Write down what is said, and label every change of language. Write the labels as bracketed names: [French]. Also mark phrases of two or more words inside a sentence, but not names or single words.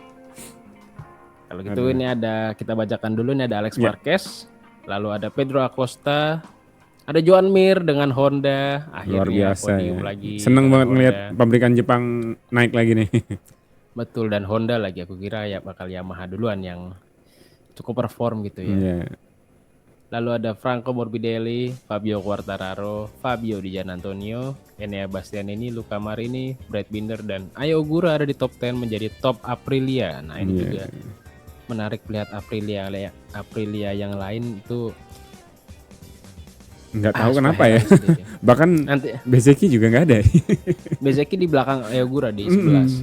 [Indonesian] Kalau gitu ini kita bacakan dulu, ini ada Alex Marquez, lalu ada Pedro Acosta, ada Joan Mir dengan Honda, akhirnya luar biasa ya. lagi. Seneng banget ngeliat pabrikan Jepang naik lagi nih. Betul, dan Honda lagi, aku kira ya bakal Yamaha duluan yang cukup perform gitu ya. Yeah. Lalu ada Franco Morbidelli, Fabio Quartararo, Fabio Di Giannantonio, Enea Bastianini, Luca Marini, Brad Binder, dan Ayo Ogura ada di top 10 menjadi top Aprilia. Nah ini juga menarik melihat Aprilia yang lain itu nggak tahu kenapa ya. Bahkan nanti Bezzecchi juga nggak ada. Bezzecchi di belakang Ayo Ogura di 11.